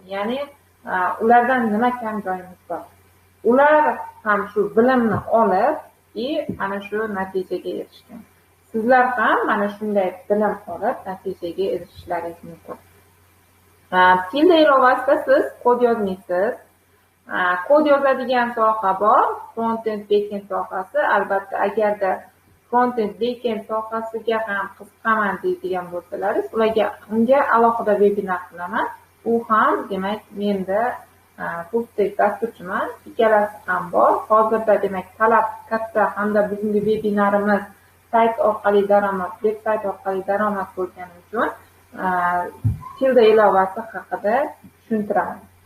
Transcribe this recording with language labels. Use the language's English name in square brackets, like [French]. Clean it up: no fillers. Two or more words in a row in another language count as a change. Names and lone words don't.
[Uzbek] Ya'ni ulardan nima kam joyimiz bor? Ular ham shu bilimni olib, mana shu natijaga erishgan. Sizlar ham mana shunday bilim olib natijaga erishishlaringiz mumkin. Tilda ilovasida siz kod yozmaysiz. Kod yozadigan soha bor, [English] front-end, back-end [Uzbek] sohasi. Albatta, agarda [English] front-end, back-end [Uzbek] sohasiga ham qiziqaman deydigan bo'lsalaringiz, unga alohida webinar qilaman. U ham, demak, menda [English] full stack [Uzbek] dasturchiman, ikkalasi ham bor. Hozirda demak talab katta hamda bugungi webinarimiz sayt orqali daromad, veb-sayt orqali daromad bo'lgani uchun tilda ilovasi haqida tushuntiraman.